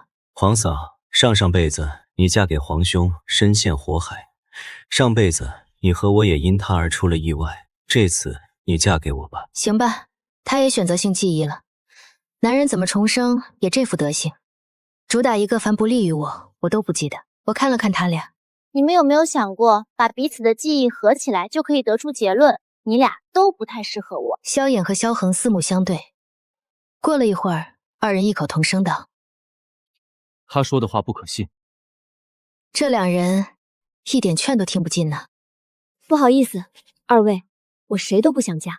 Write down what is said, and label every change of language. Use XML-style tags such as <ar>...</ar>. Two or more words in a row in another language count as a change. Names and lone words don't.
<zh>皇嫂，上輩子你嫁給皇兄，身陷火海；上輩子你和我也因他而出了意外。這次你嫁給我吧。” 行吧，他也選擇性記憶了。男人怎麼重生也這副德行，主打一個凡不利於我，我都不記得。我看了看他倆，你們有沒有想過，把彼此的記憶合起來，就可以得出結論，你倆都不太適合我。蕭衍和蕭恆四目相对，過了一會兒，二人異口同聲道：“ 他說的話不可信。” 這兩人一點勸都聽不進呢。不好意思，二位，我誰都不想嫁。</zh>